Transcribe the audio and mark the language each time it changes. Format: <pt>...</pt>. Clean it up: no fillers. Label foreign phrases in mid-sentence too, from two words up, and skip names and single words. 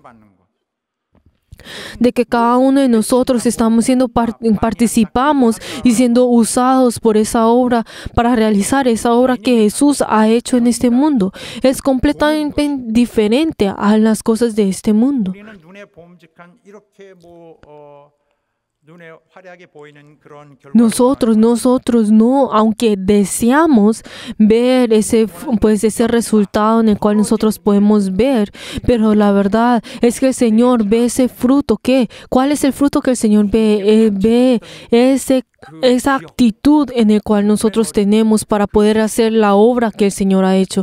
<es>De que cada uno de nosotros participamos y siendo usados por esa obra para realizar esa obra que Jesús ha hecho en este mundo. Es completamente diferente a las cosas de este mundo.</es> <ko>눈에 화려하게 보이는 그런 결과를</ko> <es>Nosotros no, aunque deseamos ver ese resultado en el cual nosotros podemos ver, pero la verdad es que el Señor ve ese fruto. ¿Cuál es el fruto que el Señor ve? Él ve esa actitud en el cual nosotros tenemos para poder hacer la obra que el Señor ha hecho.</es>